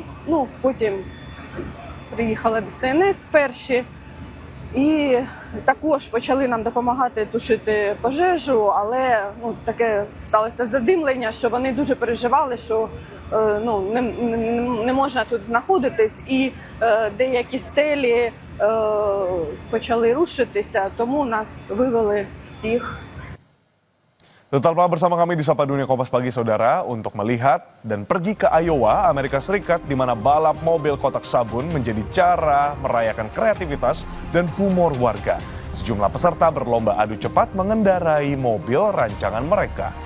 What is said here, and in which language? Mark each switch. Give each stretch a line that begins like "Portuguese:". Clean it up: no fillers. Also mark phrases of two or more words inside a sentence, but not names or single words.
Ukrainian: Потім приїхали ДСНС перші і також почали нам допомагати тушити пожежу, але таке сталося задимлення, що вони дуже переживали, що не можна тут знаходитись, і деякі стелі почали рушитися, тому нас вивели всіх.
Indonesian: Tetaplah bersama kami di Sapa Dunia Kompas Pagi, Saudara, untuk melihat dan pergi ke Iowa, Amerika Serikat, di mana balap mobil kotak sabun menjadi cara merayakan kreativitas dan humor warga. Sejumlah peserta berlomba adu cepat mengendarai mobil rancangan mereka.